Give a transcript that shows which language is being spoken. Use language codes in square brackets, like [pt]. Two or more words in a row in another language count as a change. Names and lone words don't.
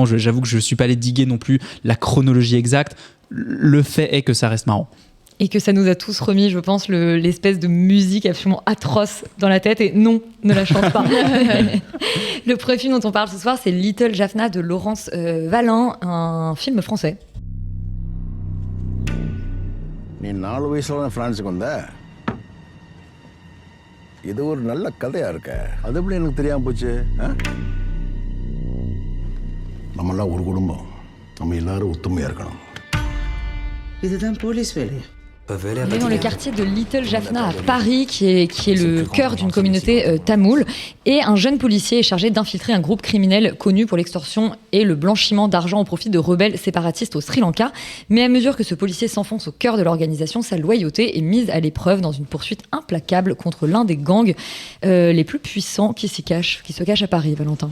[fr] J'avoue que je suis pas allé diguer non plus la chronologie exacte. Le fait est que ça reste marrant. Et que ça nous a tous remis, je pense, l'espèce de musique absolument atroce dans la tête. Et non, ne la chante pas. Le premier film dont on parle ce soir, c'est Little Jaffna de Laurence Vallin, un film français. [ta] நீ 4 வயசுல பிரான்ஸுக்கு வந்த இது ஒரு நல்ல கதையா இருக்க அது எப்படி எனக்கு தெரியாம போச்சு நம்மெல்லாம் ஒரு குடும்பம் நம்ம எல்லாரும் ஒத்துமையா இருக்கணும் இதுதான் போலீஸ் வேலை [fr] On est dans le quartier de Little Jaffna à Paris, qui est le cœur d'une communauté tamoule. Et un jeune policier est chargé d'infiltrer un groupe criminel connu pour l'extorsion et le blanchiment d'argent au profit de rebelles séparatistes au Sri Lanka. Mais à mesure que ce policier s'enfonce au cœur de l'organisation, sa loyauté est mise à l'épreuve dans une poursuite implacable contre l'un des gangs les plus puissants qui se cache à Paris, Valentin.